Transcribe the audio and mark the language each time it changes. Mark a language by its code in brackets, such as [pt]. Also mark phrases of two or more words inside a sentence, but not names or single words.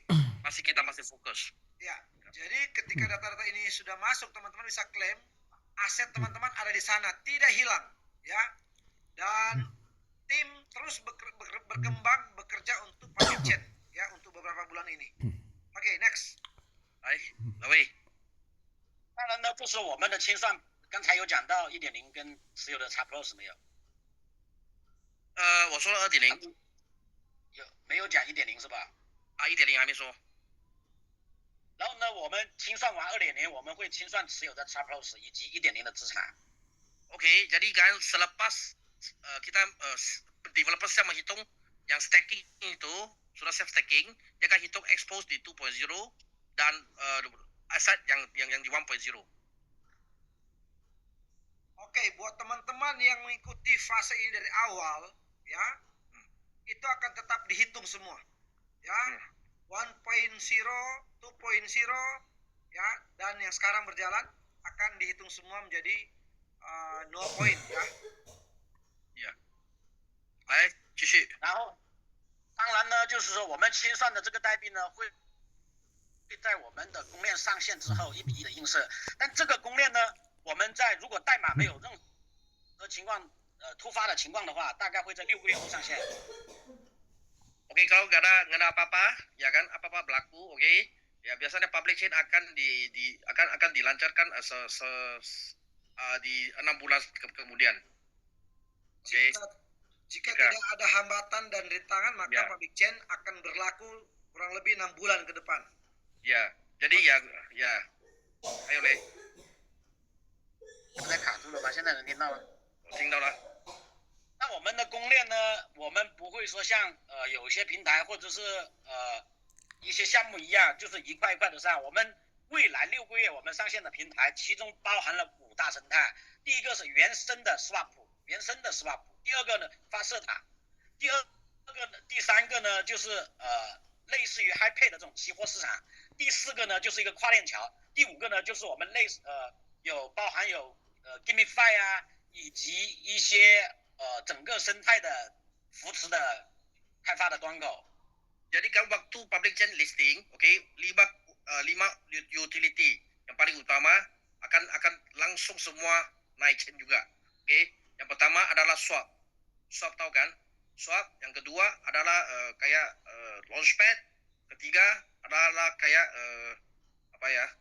[id] Masih fokus. Ya. Jadi ketika data-data ini sudah masuk, teman-teman bisa klaim aset teman-teman ada di sana, tidak hilang, ya. Dan tim terus berkembang bekerja untuk [en] public chain, [id] ya, untuk beberapa bulan ini. Oke, next. [zh] 来，哪位？当然呢，不说我们的清算，刚才有讲到1.0跟持有的 XPLOS 没有？我说了2.0，没有讲1.0是吧？啊，1.0还没说。然后呢，我们清算完2.0，我们会清算持有的 XPLOS 以及1.0的资产。 [id] Oke, jadi kan selepas kita developer siap menghitung yang stacking itu sudah siap stacking, dia akan hitung expose di 2.0 dan aset yang di 1.0. Oke, buat teman-teman yang mengikuti fase ini dari awal, ya, itu akan tetap dihitung semua, ya. 1.0, 2.0, ya, dan yang sekarang berjalan akan dihitung semua menjadi 0 point, ya. Ya. [zh] 来，继续。然后，当然呢，就是说我们清算的这个代币呢，会在我们的公链上线之后1比1的映射。但这个公链呢，我们在如果代码没有任何情况突发的情况的话，大概会在6个月后上线。 [id] Oke, kalau nggak ada apa-apa, ya kan, apa-apa berlaku, oke, ya biasanya [en] public chain [id] akan akan dilancarkan di 6 bulan kemudian. Oke. Jika tidak ada hambatan dan rintangan, maka [en] public chain [id] akan berlaku kurang lebih 6 bulan ke depan. Ya, jadi ya, ayo 嘞。 [zh] 刚才卡住了吧？现在能听到吗？我听到了。那我们的公链呢，我们不会说像有些平台或者是一些项目一样，就是一块一块的上。我们未来6个月我们上线的平台，其中包含了5大生态。第一个是原生的 swap， 第二个呢发射塔，第三个呢就是类似于 HiPay 的这种期货市场，第4个呢就是一个跨链桥，第5个呢就是我们包含有GameFi 啊，以及一些整个生态的扶持的开发的端口。 [id] Jadi kan waktu [en] public chain [id] listing, oke, 5 utility yang paling utama akan langsung semua naik chain juga. Oke. Yang pertama adalah swap. Swap tahu kan? Swap. Yang kedua adalah kayak launchpad. Ketiga adalah kayak apa ya?